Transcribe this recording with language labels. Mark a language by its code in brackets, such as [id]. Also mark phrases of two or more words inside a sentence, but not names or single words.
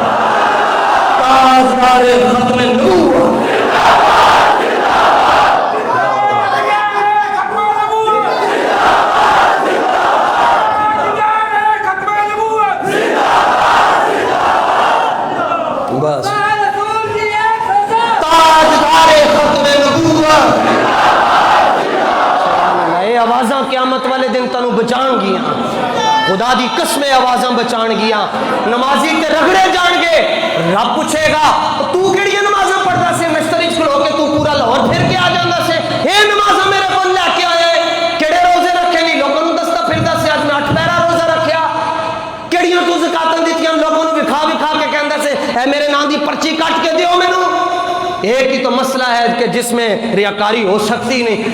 [pa] ختم نبوت بس تاجدار ختم نبوت. یہ آوازاں قیامت والے دن تنو بچان گیاں خدا دی قسمیں آوازاں بچان گیاں. نمازی تے رگڑے جان گے رب پوچھے گا تو کیڑی نمازاں پڑھدا سے مستری چ کھلو کے تو پورا لاہور پھر کے آ جاندا سے اے نمازاں میرے کول لے کے آئے کیڑے روزے رکھے نہیں لوگوں نوں دستا پھردا سے اج میں 8 پیرا روزہ رکھیا کیڑیاں تو زکاتاں دتیاں لوگوں نوں وکھا وکھا کے کہندا سے اے میرے نام دی پرچی کٹ کے دیو مینوں ایک ہی تو مسئلہ ہے کہ جس میں ریاکاری ہو سکتی نہیں.